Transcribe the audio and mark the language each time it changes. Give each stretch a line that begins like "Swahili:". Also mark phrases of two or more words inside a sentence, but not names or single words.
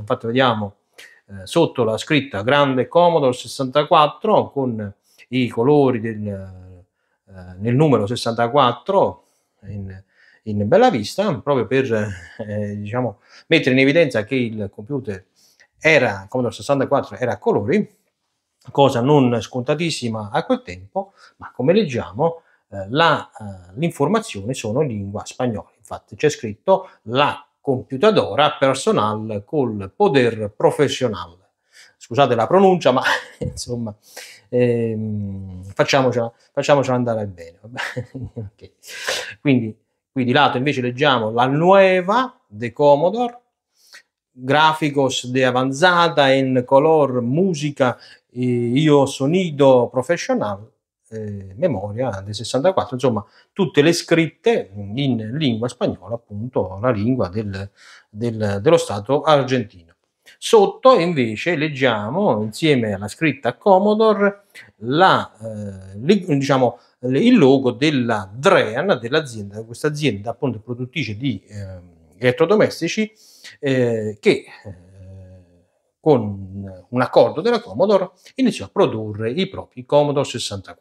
Italian: Infatti vediamo sotto la scritta Grande Commodore 64 con i colori nel numero 64 in bella vista, proprio per diciamo, mettere in evidenza che il computer Commodore 64 era a colori, cosa non scontatissima a quel tempo, ma come leggiamo l'informazione sono in lingua spagnola. Infatti c'è scritto
Spanish: la computadora personal col poder professional.
Italian: Scusate la pronuncia, ma insomma facciamocela andare bene. Okay. Quindi qui di lato invece leggiamo
Spanish: la nueva de Commodore, gráficos de avanzada en color, música,
Italian: io
Spanish: sonido professional, memoria del 64,
Italian: insomma tutte le scritte in lingua spagnola, appunto la lingua dello Stato argentino. Sotto invece leggiamo, insieme alla scritta Commodore, diciamo, il logo della Drean, dell'azienda, questa azienda appunto produttrice di elettrodomestici, che con un accordo della Commodore iniziò a produrre i propri Commodore 64.